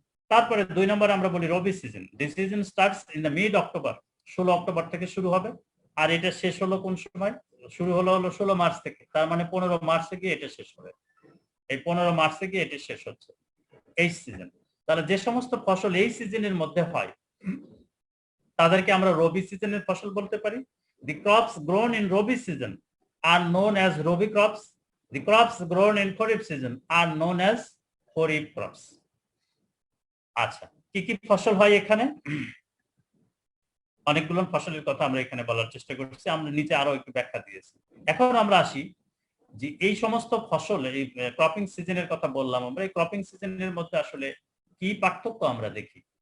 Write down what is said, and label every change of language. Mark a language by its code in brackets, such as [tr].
[bn] তারপরে 2 নম্বরে আমরা বলি রবি season. [en] this season starts in the mid October, [bn] 16 October থেকে শুরু হবে, আর এটা শেষ হলো কোন সময়? শুরু হলো 16 মার্চ থেকে, তার মানে 15 মার্চ থেকে এটা শেষ হবে। এই 15 মার্চ থেকে এটা শেষ হচ্ছে এই সিজন। তাহলে যে সমস্ত ফসল এই সিজনের মধ্যে হয় তাদেরকে আমরা রবি সিজনের ফসল বলতে পারি। [en] The crops grown in Rabi season are known as Rabi crops. The crops grown in Kharif season are known as Kharif crops. [bn] আচ্ছা, কি কি ফসল হয় এখানে? অনেকগুলো ফসলের কথা আমরা এখানে বলার চেষ্টা করছি, আমরা নিচে আরো একটু ব্যাখ্যা দিয়েছি। এখন আমরা আসি যে এই সমস্ত ফসল, এই ক্রপিং সিজনের কথা বললাম আমরা, এই ক্রপিং সিজনের মধ্যে আসলে কি পার্থক্য আমরা দেখি?